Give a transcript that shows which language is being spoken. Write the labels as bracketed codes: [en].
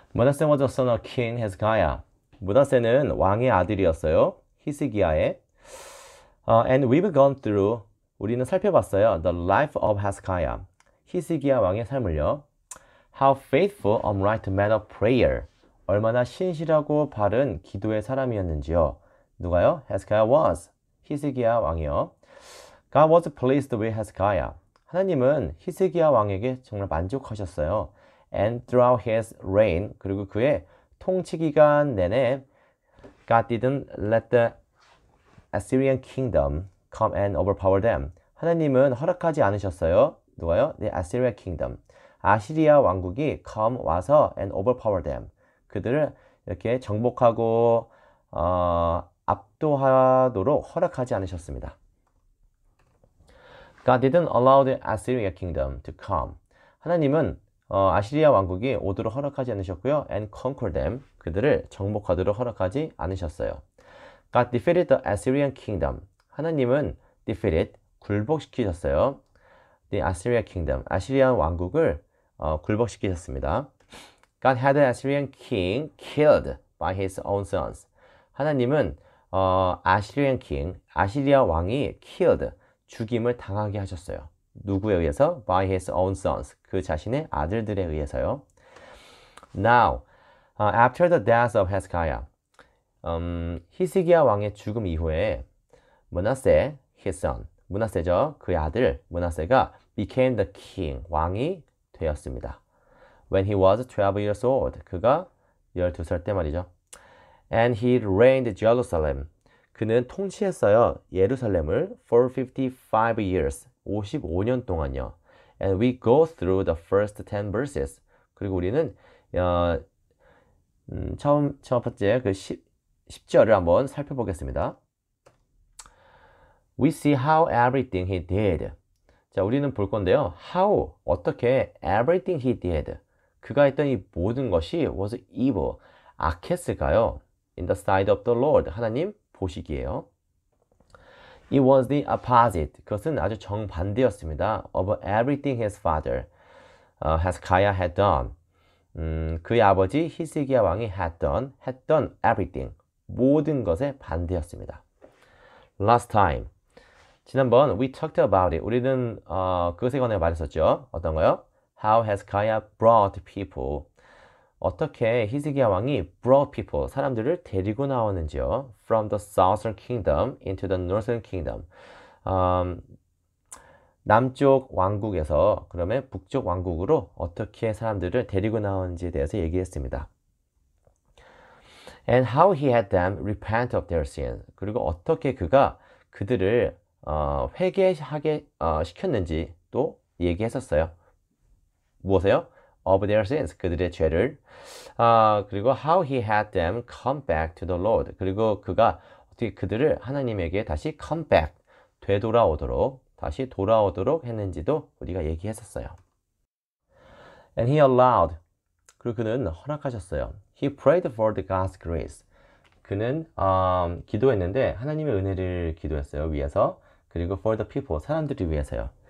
[en] Manasseh was the son of King Hezekiah. [ko] 므낫세는 왕의 아들이었어요. 히스기야의. [en] And we've gone through, [ko] 우리는 살펴봤어요. [en] The life of Hezekiah. [ko] 히스기야 왕의 삶을요. [en] How faithful, upright man of prayer. [ko] 얼마나 신실하고 바른 기도의 사람이었는지요. 누가요? [en] Hezekiah was. [ko] 히스기야 왕이요. [en] God was pleased with Hezekiah. [ko] 하나님은 히스기야 왕에게 정말 만족하셨어요. [en] And throughout his reign, [ko] 그리고 그의 통치 기간 내내 [en] God didn't let the Assyrian kingdom come and overpower them. [ko] 하나님은 허락하지 않으셨어요. 누가요? [en] The Assyrian kingdom. [ko] 아시리아 왕국이 [en] come [ko] 와서 [en] and overpower them. [ko] 그들을 이렇게 정복하고 압도하도록 허락하지 않으셨습니다. [en] God didn't allow the Assyrian kingdom to come. [ko] 하나님은 아시리아 왕국이 오도록 허락하지 않으셨고요. [en] And conquer them. [ko] 그들을 정복하도록 허락하지 않으셨어요. [en] God defeated the Assyrian kingdom. [ko] 하나님은 [en] defeated, [ko] 굴복시키셨어요. [en] The Assyrian kingdom. [ko] 아시리아 왕국을 굴복시키셨습니다. [en] God had the Assyrian king killed by his own sons. [ko] 하나님은 [en] Assyrian king, [ko] 아시리아 왕이 [en] killed, [ko] 죽임을 당하게 하셨어요. 누구에 의해서? [en] By his own sons. [ko] 그 자신의 아들들에 의해서요. [en] Now, after the death of Hezekiah, [ko] 히스기야 왕의 죽음 이후에 므낫세, [en] his son, [ko] 므낫세죠. 그의 아들 므낫세가 [en] became the king, [ko] 왕이 되었습니다. [en] When he was 12 years old, [ko] 그가 12살 때 말이죠. [en] And he reigned Jerusalem. [ko] 그는 통치했어요. 예루살렘을 [en] for 55 years. [ko] 55년 동안요. [en] And we go through the first 10 verses. [ko] 그리고 우리는 첫 번째 그 10절을 한번 살펴보겠습니다. [en] We see how everything he did. [ko] 자, 우리는 볼 건데요. [en] How, [ko] 어떻게 [en] everything he did. [ko] 그가 했던 이 모든 것이 [en] was evil, [ko] 악했을까요? [en] In the sight of the Lord. [ko] 하나님 보시기에요. [en] It was the opposite. [ko] 그것은 아주 정반대였습니다. [en] Of everything his father, Hezekiah had done. [ko] 그의 아버지 히스기야 왕이 했던 [en] everything. [ko] 모든 것의 반대였습니다. [en] Last time. [ko] 지난번 [en] we talked about it. [ko] 우리는 그것에 관해 말했었죠. 어떤 거요? [en] How Hezekiah brought people. [ko] 어떻게 히스기야 왕이 [en] brought people, [ko] 사람들을 데리고 나오는지요. [en] From the southern kingdom into the northern kingdom. [ko] 남쪽 왕국에서 그러면 북쪽 왕국으로 어떻게 사람들을 데리고 나오는지에 대해서 얘기했습니다. [en] And how he had them repent of their sins. [ko] 그리고 어떻게 그가 그들을 회개하게 시켰는지 또 얘기했었어요. 무엇이요? [en] Of their sins, [ko] 그들의 죄를. 그리고 [en] how he had them come back to the Lord. [ko] 그리고 그가 어떻게 그들을 하나님에게 다시 [en] come back, [ko] 되돌아오도록, 다시 돌아오도록 했는지도 우리가 얘기했었어요. [en] And he allowed, [ko] 그리고 그는 허락하셨어요. [en] He prayed for the God's grace. [ko] 그는 기도했는데 하나님의 은혜를 기도했어요. 위해서. 그리고 [en] for the people, [ko] 사람들을 위해서요.